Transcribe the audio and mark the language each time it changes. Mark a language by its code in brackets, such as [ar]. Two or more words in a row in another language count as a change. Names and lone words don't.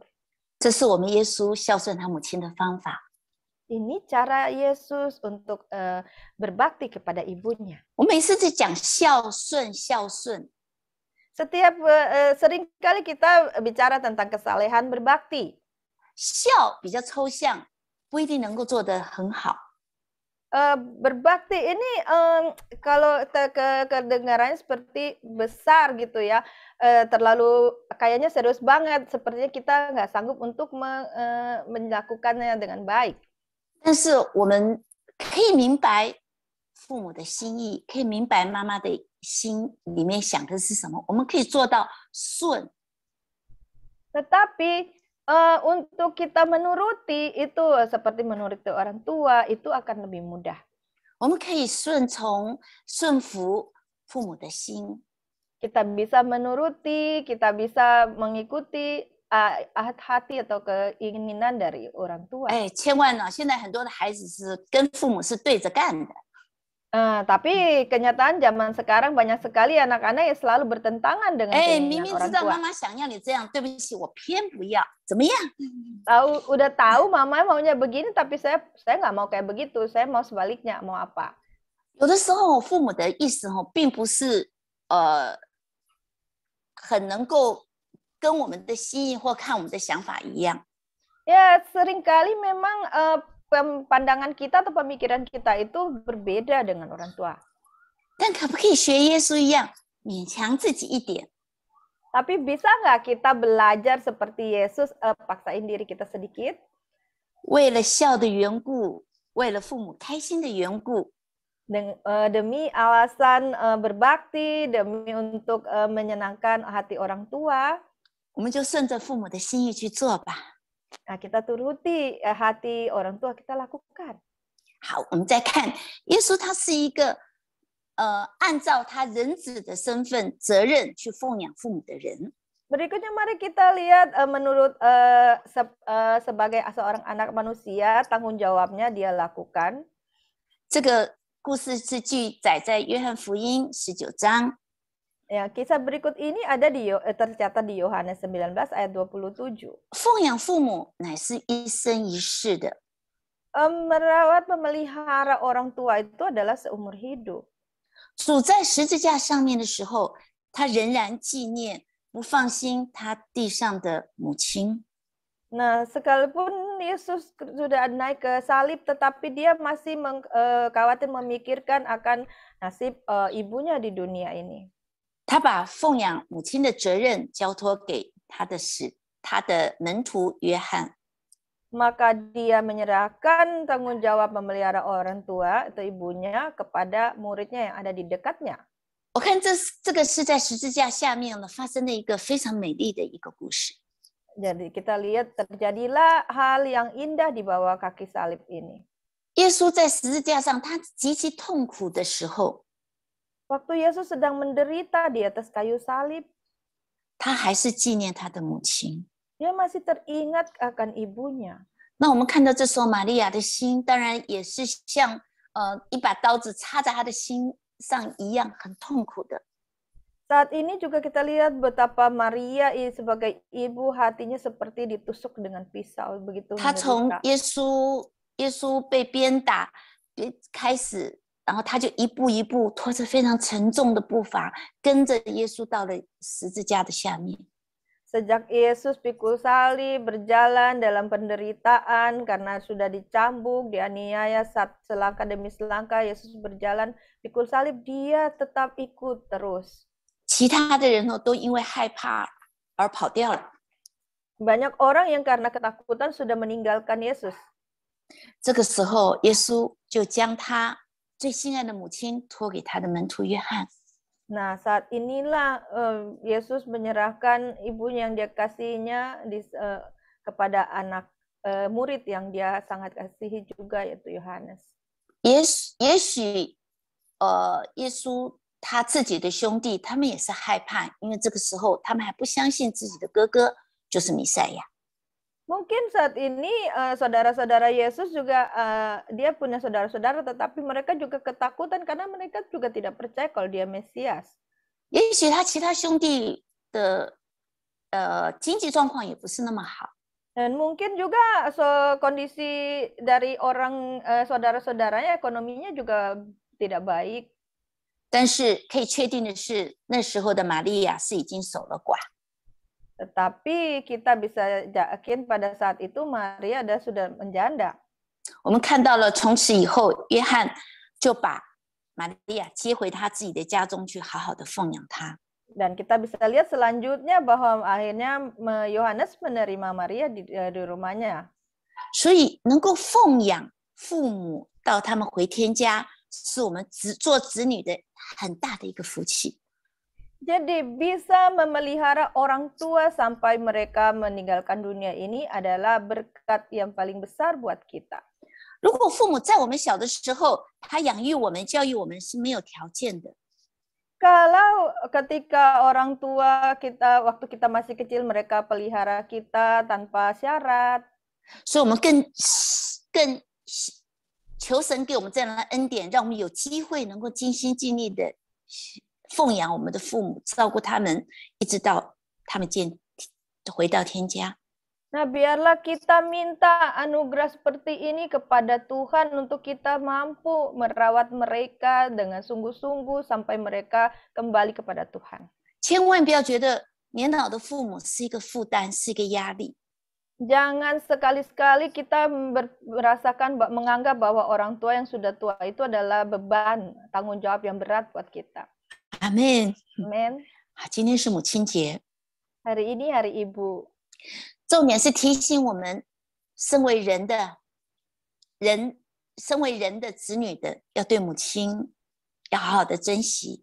[zh] 这是我们耶稣孝顺他母亲的方法。 [id] Ini cara Yesus untuk berbakti kepada ibunya. [zh] 我每次在讲孝顺，孝顺。 [id] Setiap seringkali kita bicara tentang kesalehan berbakti. [zh] 孝比较抽象，不一定能够做得很好。 [id] Berbakti ini kalau kedengarannya seperti besar gitu ya, terlalu kayaknya serius banget, sepertinya kita nggak sanggup untuk melakukannya dengan baik. [zh] 但是我们可以明白父母的心意，可以明白妈妈的心里面想的是什么，我们可以做到顺。 [id] Tetapi untuk kita menuruti itu seperti menuruti orang tua itu akan lebih mudah. [zh] 我们可以顺服父母的心。 [id] Kita bisa menuruti, kita bisa mengikuti hati atau keinginan dari orang tua. [zh] 千万呢，现在很多的孩子是跟父母是对着干的。 [id] Tapi kenyataan zaman sekarang banyak sekali anak-anak yang selalu bertentangan dengan keinginan orang tua. [zh] 明明知道妈妈想要你这样，对不起，我偏不要，怎么样？ [id] Udah tahu mama maunya begini, tapi saya nggak mau kayak begitu, saya mau sebaliknya, mau apa? [zh] 有的时候父母的意思并不是很能够跟我们的心意或看我们的想法一样。 [id] Ya, seringkali memang pandangan kita atau pemikiran kita itu berbeda dengan orang tua. [zh] 但可不可以学耶稣一样，勉强自己一点？ [id] Tapi bisa nggak kita belajar seperti Yesus, paksain diri kita sedikit? [zh] 为了孝的缘故，为了父母开心的缘故， [id] demi alasan berbakti, demi untuk menyenangkan hati orang tua, [zh] 我们就顺着父母的心意去做吧。 [id] Nah, kita turuti hati orang tua, kita lakukan. [zh] 好，我们再看耶稣，他是一个按照他人子的身份责任去奉养父母的人。 [id] Berikutnya mari kita lihat menurut sebagai seorang anak manusia, tanggung jawabnya dia lakukan. [zh] 这个故事是记载在约翰福音19章。 [id] Ya, kisah berikut ini ada tercatat di Yohanes 19 ayat 27. [zh] 奉养父母乃是一生一世的。 [id] Merawat memelihara orang tua itu adalah seumur hidup. [zh] 主在十字架上面的时候，他仍然纪念不放心他地上的母亲。 [id] Nah, sekalipun Yesus sudah naik ke salib, tetapi dia masih khawatir memikirkan akan nasib ibunya di dunia ini. [zh] 他把奉养母亲的责任交托给他的门徒约翰。 [id] Maka dia menyerahkan tanggung jawab memelihara orang tua atau ibunya kepada muridnya yang ada di dekatnya. [zh] 我看这个是在十字架下面呢发生的一个非常美丽的一个故事。 [id] Jadi kita lihat terjadilah hal yang indah di bawah kaki salib ini. [zh] 耶稣在十字架上，他极其痛苦的时候， [id] Waktu Yesus sedang menderita di atas kayu salib, [zh] 他还是纪念他的母亲。 [id] dia masih teringat akan ibunya. [zh] 那我们看到这时候玛利亚的心，当然也是像一把刀子插在他的心上一样，很痛苦的。 [id] Saat ini juga kita lihat betapa Maria sebagai ibu hatinya seperti ditusuk dengan pisau begitu [zh] 他从 [id] menderita. [zh] 耶稣被鞭打开始，然后他就一步一步拖着非常沉重的步伐，跟着耶稣到了十字架的下面。 [id] Sejak Yesus pikul salib berjalan dalam penderitaan karena sudah dicambuk, dianiaya selangkah demi selangkah, Yesus berjalan pikul salib, dia tetap ikut terus. [zh] 其他的人呢，都因为害怕而跑掉了。 [id] Banyak orang yang karena ketakutan sudah meninggalkan Yesus. [zh] 这个时候，耶稣就将他最心爱的母亲托给他的门徒约翰。 [id] Nah, saat inilah Yesus menyerahkan ibunya yang dia kasihinya kepada anak murid yang dia sangat kasihi juga, yaitu Yohanes. [zh] 也许耶稣他自己的兄弟，他们也是害怕，因为这个时候他们还不相信自己的哥哥就是弥赛亚。 [id] Mungkin saat ini saudara-saudara Yesus juga dia punya saudara-saudara, tetapi mereka juga ketakutan karena mereka juga tidak percaya kalau dia Mesias. [zh] 也许他其他兄弟的经济状况也不是那么好。 [id] Dan mungkin juga kondisi dari orang saudara-saudaranya ekonominya juga tidak baik. [zh] 但是可以确定的是，那时候的玛利亚是已经守了寡。 [id] Tetapi kita bisa yakin pada saat itu Maria sudah menjanda. [zh] 我们看到了，从此以后，约翰就把玛利亚接回他自己的家中去，好好的奉养她。 [id] Dan kita bisa lihat selanjutnya bahwa akhirnya Yohanes menerima Maria di rumahnya. [zh] 所以能够奉养父母到他们回天家，是我们做子女的很大的一个福气。 [id] Jadi bisa memelihara orang tua sampai mereka meninggalkan dunia ini adalah berkat yang paling besar buat kita. [zh] 如果父母在我们小的时候，他养育我们、教育我们是没有条件的。 [id] Kalau ketika orang tua kita waktu kita masih kecil mereka pelihara kita tanpa syarat. [zh] 所以我们更求神给我们这样的恩典，让我们有机会能够尽心尽力的 奉养我们的父母，照顾他们，一直到他们回到天家。 [id] Nah, biarlah kita minta anugerah seperti ini kepada Tuhan untuk kita mampu merawat mereka dengan sungguh-sungguh sampai mereka kembali kepada Tuhan. [zh] 千万不要觉得年老的父母是一个负担，是一个压力。 [id] Jangan sekali-sekali kita merasakan menganggap bahwa orang tua yang sudah tua itu adalah beban, tanggung jawab yang berat buat kita. Amin. Amin. [zh] 今天是母亲节， [id] Hari ini hari ibu. [zh] 重点是提醒我们，身为人的子女的，要对母亲要好好的珍惜。